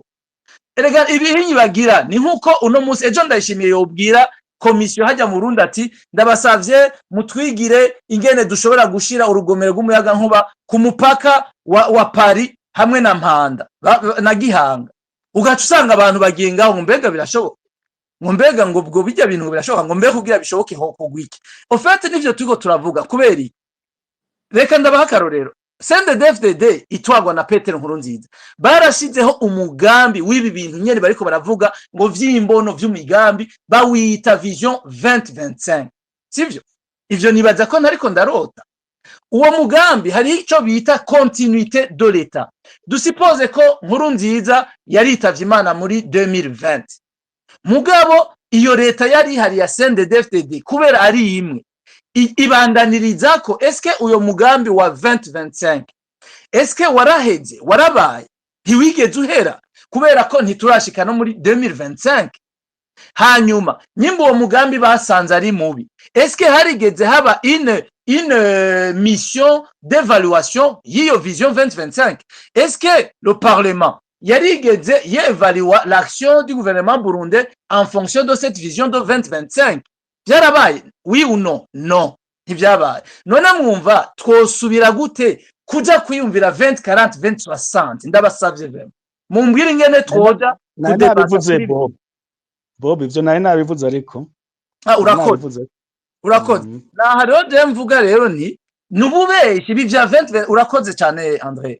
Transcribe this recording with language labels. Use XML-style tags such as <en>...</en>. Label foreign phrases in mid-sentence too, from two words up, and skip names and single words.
<rn>Erega ibihinyi bagira ni nkuko uno munsi ejo Ndayishimiye yobwira komisiyo hajya mu Burundi ati ndabasavye mutwigire ingene dushobora gushira urugomero rw'umuyaga nkuba ku mupaka wa Paris hamwe na Mpanda na Gihanga. Ugaca usanga abantu bagengaho ngo mbega birashoboka, ngo mbega ngo ubwo bijya bintu birashoboka, ngo mbega kugira bishoboke ho kugwiki. En fait nivyo turiko turavuga kubera reka ndabaha akarorero. CNDD-FDD itwagwa na Petero Nkurunziza barashizeho umugambi w'ibi bintu nyene bariko baravuga ngo vy'imbono vy'umugambi bawita Vision 2025, sivyo? Ivyo nibaza ko ntariko ndarota. Uwo mugambi hari ico bita</rn> <fr>continuité de l'État.</fr> <rn>Dusipoze ko Nkurunziza yaritavye Imana muri 2020, mugabo iyo leta yari hari ya CNDD-FDD kubera ari imwe ibandaniriza ko eske uyo mugambi wa 2025 eske waraheze warabaye ntiwigeze uhera kubera ko ntiturashika no muri 2025. Hanyuma nyimba uwo mugambi basanze ari mubi, eske harigeze haba</rn> <fr>une mission d'évaluation</fr> <rn>y'iyo vision 2025?</rn> <fr>Est-ce que le Parlement</fr> <rn>yarigeze yevalua</rn> <fr>l'action du gouvernement burundais en fonction de cette vision de 2025? Byarabaye? Oui ou non? Non,</fr> <rn>ntibyabaye. None mwumva twosubira gute kuja kwiyumvira 2040 2060? Ndabasavye vema mumbwire ingene twoja kudebaza Bob ivyo nabivuze ariko urakoze naha rero je mvuga rero ni nububeshi ibi vya 20 urakoze cyane André.</rn>